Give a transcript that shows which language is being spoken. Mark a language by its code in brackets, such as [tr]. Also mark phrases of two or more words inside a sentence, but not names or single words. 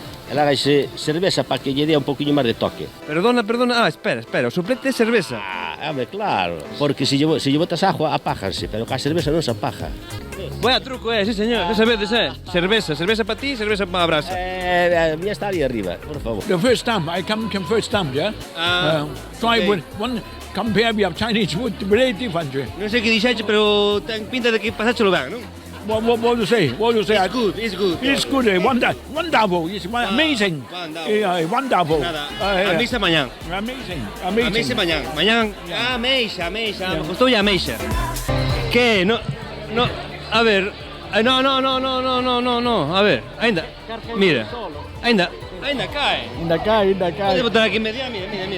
[gl] Ela daixe cerveza para que lle dé un poquinho máis de toque. Perdona. Espera. O soplete é cerveza. Home, claro. Porque se lle botas agua, apájanse, pero ca cerveza non se apaja. [es] Buena truco, sí señor. [gl] Xa sabedes, Cerveza para ti, cerveza para a brasa. A mía está ali arriba, por favor. [en] The first time, I come first time, yeah? Try with one, compare with Chinese food, very different. [gl] Non sei que dixeche, pero ten pinta de que pasáchelo ben, non? [en] What do you say? It's good. It's good, wonderful, it's amazing. Wonderful. [gl] A misa mañán. [en] Amazing. [gl] A misa mañán. Mañán, ameixa. Gostou a ameixa. Que? No, a ver. No. A ver, ainda. Mira. Ainda cae. Pode botar aquí media, mira.